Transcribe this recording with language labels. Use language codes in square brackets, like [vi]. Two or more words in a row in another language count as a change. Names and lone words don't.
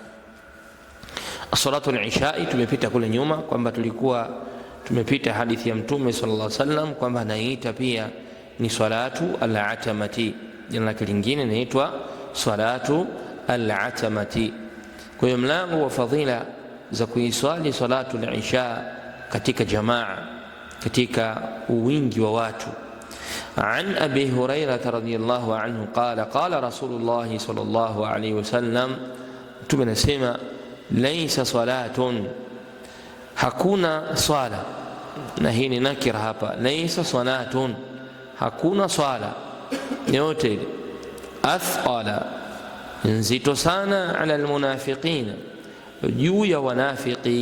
[ar] صلاة العشاء [sw] tumepita kule nyuma kwamba tulikuwa tumepita hadithi ya Mtume [ar] صلى الله عليه وسلم [sw] kwamba anaita pia ni [ar] صلاة العتمة, [sw] jina lake lingine inaitwa [ar] صلاة العتمة. [sw] Kwa hiyo mlango wa fadhila za kuiswali [ar] صلاة العشاء [sw] katika jamaa, katika wingi wa watu. [ar] عن أبي هريرة رضي الله عنه قال قال رسول الله صلى الله عليه وسلم, [sw] Mtume anasema [ar] ليس صلاة, [sw] hakuna swala. Na hii ni nakira hapa, [ar] ليس صلاة, [sw] hakuna swala yote athqala, nzito sana, [ar] على المنافقين, [sw] juu ya wanafiki.